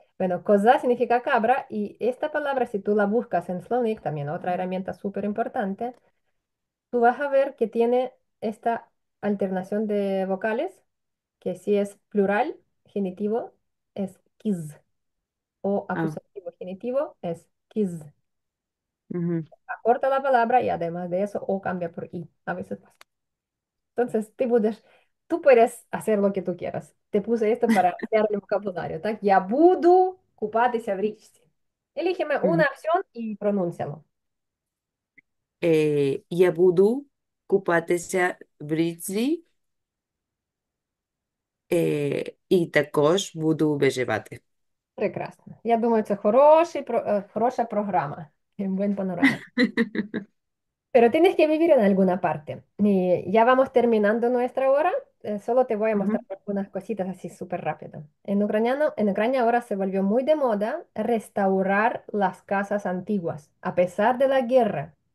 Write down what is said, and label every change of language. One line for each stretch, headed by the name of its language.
Spanish: Bueno, koza significa cabra y esta palabra, si tú la buscas en Slovnik, también otra herramienta súper importante, tú vas a ver que tiene esta alternación de vocales, que si es plural, genitivo, es kiz, o Ah, acusativo genitivo es kiz. ujú, Acorta la palabra y además de eso, o cambia por i. A veces pasa. Entonces, tú puedes hacer lo que tú quieras. Te puse esto para ampliar el vocabulario, ¿tak?
Ukrainian: Ya budu купатися в річці.
Spanish: Elígeme una ujú. opción y pronúncialo.
Ukrainian: Я буду купатися в річці, і також буду виживати. Прекрасно. Я думаю, це хороша програма.
Spanish: І buen panorama. Pero tienes que vivir en alguna parte. Y ya vamos terminando nuestra hora. Solo te voy a Ujú, mostrar algunas cositas así súper rápido. En Ucrania ahora se volvió muy de moda restaurar las casas antiguas, a pesar de la guerra.